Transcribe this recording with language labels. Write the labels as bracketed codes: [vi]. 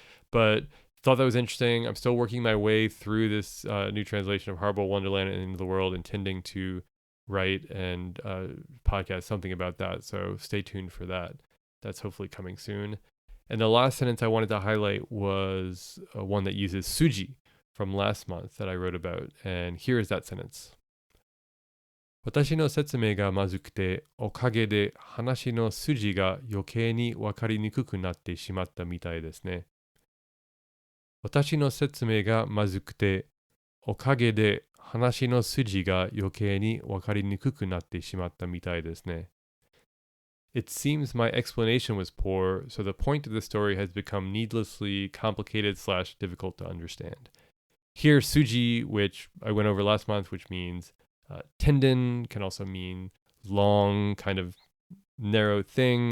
[en] But thought that was interesting. I'm still working my way through this new translation of Horrible Wonderland and Into the World, intending to write and podcast something about that. So stay tuned for that. That's hopefully coming soon. And the last sentence I wanted to highlight was one that uses suji from last month that I wrote about. And here is that sentence. [ja] 私の説明がまずくて、おかげで話の筋が余計にわかりにくくなってしまったみたいですね。私の説明がまずくて、おかげで話の筋が余計にわかりにくくなってしまったみたいですね。 [en] It seems my explanation was poor, so the point of the story has become needlessly complicated / difficult to understand. Here, suji, which I went over last month, which means tendon, can also mean long, kind of narrow thing.